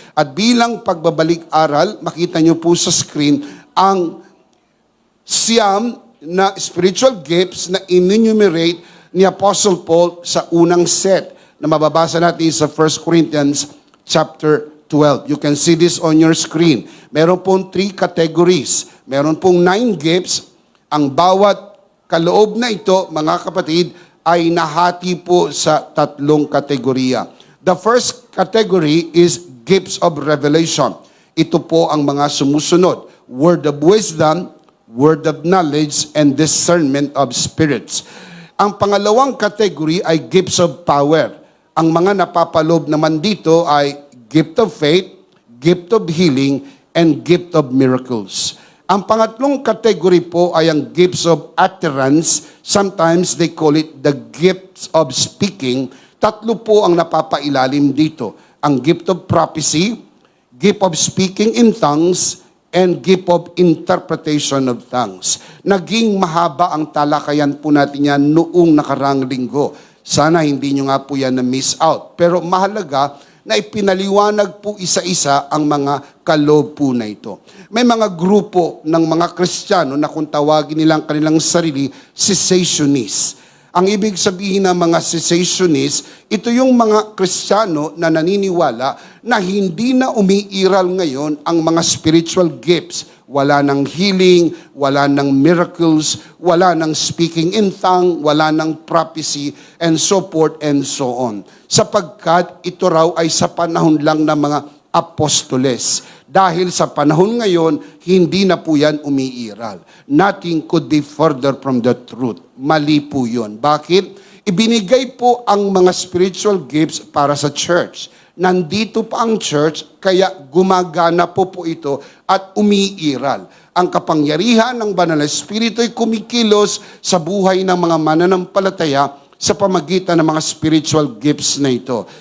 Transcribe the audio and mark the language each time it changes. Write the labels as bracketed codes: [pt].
[tl] At bilang pagbabalik-aral, makita nyo po sa screen ang siyam na spiritual gifts na enumerate ni Apostle Paul sa unang set na mababasa natin sa 1 Corinthians chapter 12. [en] You can see this on your screen. [tl] Meron pong 3 categories. Meron pong 9 gifts. Ang bawat kaloob na ito, mga kapatid, ay nahati po sa 3 kategorya. [en] The first category is gifts of revelation. [tl] Ito po ang mga sumusunod. [en] Word of wisdom, word of knowledge, and discernment of spirits. [tl] Ang pangalawang category ay gifts of power. Ang mga napapalob naman dito ay gift of faith, gift of healing, and gift of miracles. Ang pangatlong category po ay ang gifts of utterance. [en] Sometimes they call it the gifts of speaking. [tl] Tatlo po ang napapailalim dito. [en] Ang gift of prophecy, gift of speaking in tongues, and gift of interpretation of tongues. [tl] Naging mahaba ang talakayan po natin yan noong nakarang linggo. Sana hindi nyo nga po yan na-miss out. Pero mahalaga na ipinaliwanag po isa-isa ang mga kaloob po na ito. May mga grupo ng mga Kristiyano na kung tawagin nilang kanilang sarili, cessationists. Ang ibig sabihin ng mga cessationists, ito yung mga Kristiyano na naniniwala na hindi na umiiral ngayon ang mga spiritual gifts. Wala ng healing, wala ng miracles, wala ng speaking in tongue, wala ng prophecy, [en] and so forth and so on. [tl] Sapagkat ito raw ay sa panahon lang ng mga apostoles. Dahil sa panahon ngayon, hindi na po yan umiiral. [en] Nothing could be further from the truth. [tl] Mali po yun. Bakit? Ibinigay po ang mga spiritual gifts para sa church. Nandito pa ang church, kaya gumagana po ito at umiiral. Ang kapangyarihan ng Banal na Espiritu ay kumikilos sa buhay ng mga mananampalataya sa pamagitan ng mga spiritual gifts na ito.